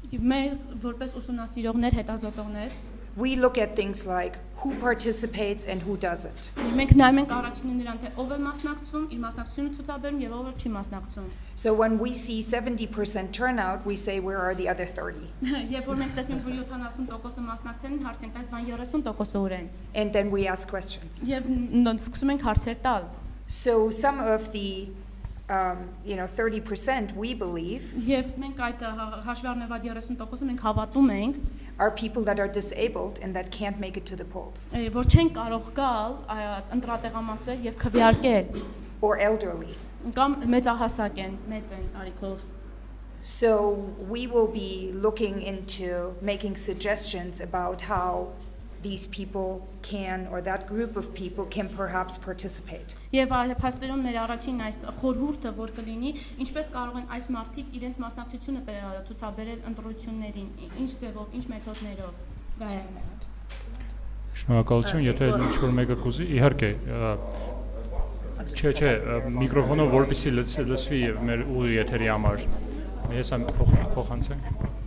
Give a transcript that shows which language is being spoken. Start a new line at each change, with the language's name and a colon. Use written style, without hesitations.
Armenian: Մենք որպես ուսումնասիրողներ, հետազոտողներ,
English: we look at things like who participates and who doesn't.
Armenian: մենք նայում ենք առաջինը նրան, թե ով է մասնակցում, իր մասնակցությունը ցուցաբերում եւ ով չի մասնակցում։
English: So when we see 70% turnout, we say where are the other 30?
Armenian: Եվ որ մենք տեսնենք, որ 70%-ը մասնակցել են, հարց ենք տալիս, բան 30%-ը ուր են։
English: And then we ask questions.
Armenian: Եվ սկսում ենք հարցեր տալ։
English: So some of the 30% we believe
Armenian: Եվ մենք այդ հաշվի առնելով 30%-ը մենք հավատում ենք,
English: are people that are disabled and that can't make it to the polls
Armenian: որ չեն կարող գալ ընտրատեղամասեր եւ քվեարկել
English: or elderly.
Armenian: կամ մեծահասակ են, մեծ են տարիքով։
English: So we will be looking into making suggestions about how these people can, or that group of people can perhaps participate.
Armenian: Եվ այստեղում մեր առաջին այս խորհուրդը որ կլինի, ինչպես կարող են այս մարդիկ իրենց մասնակցությունը ցուցաբերել ընտրություններին, ինչ ձևով, ինչ մեթոդներով։ Շնորհակալություն, եթե ինչ-որ մեկը կուզի, իհարկե, չէ, միկրոֆոնով որպեսզի լսվի մեր ուղի եթերի համար։ Ես am փոխանցեմ։